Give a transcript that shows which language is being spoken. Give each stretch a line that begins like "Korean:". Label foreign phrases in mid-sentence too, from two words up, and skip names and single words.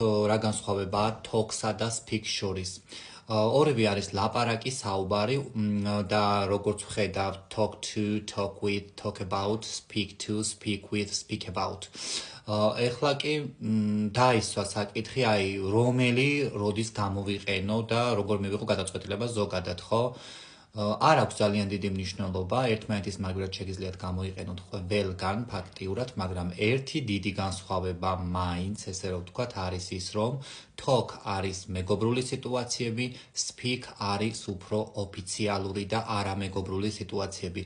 Georgian: რა განსხვავებაა talk-სა და speak შორის. ორივე არის ლაპარაკი, საუბარი და როგორც ვხედავ
English: talk to, talk with, talk about, speak to, speak with, speak about.
Georgian: ეხლა კი დაისვა საკითხი, აი რომელი როდის გამოვიყენო და როგორ მივიღო გადაწყვეტილება ზოგადად, ხო? არ აქვს ძალიან დიდი მნიშვნელობა, ერთმანეთის მაგვრად შეგიძლიათ გამოიყენოთ ყველგან ფაქტიურად, მაგრამ ერთი დიდი განსხვავება მაინც, ესე რომ ვთქვათ, არის ის, რომ talk არის მეგობრული სიტუაციები, speak არის უფრო ოფიციალური და არამეგობრული სიტუაციები.